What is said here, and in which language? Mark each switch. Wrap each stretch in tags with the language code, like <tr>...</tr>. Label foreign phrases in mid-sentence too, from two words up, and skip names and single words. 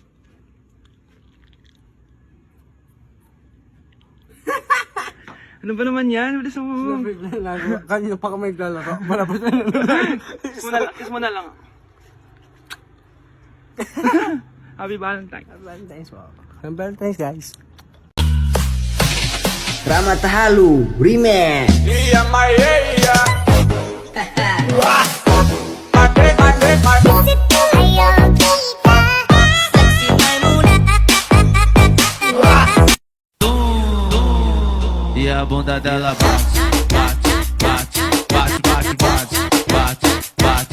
<tl>Ano ba naman yan? Bilis mo. Kanina pa kami naglalaro. Malabas na Kiss mo na lang.</tl> <en>Happy Valentine's. Happy Valentine's po. Happy Valentine's, guys. Ramatahalu Remix.</en> <pt>E a bunda dela bate, bate, bate, bate, bate, bate, bate, bate.</pt>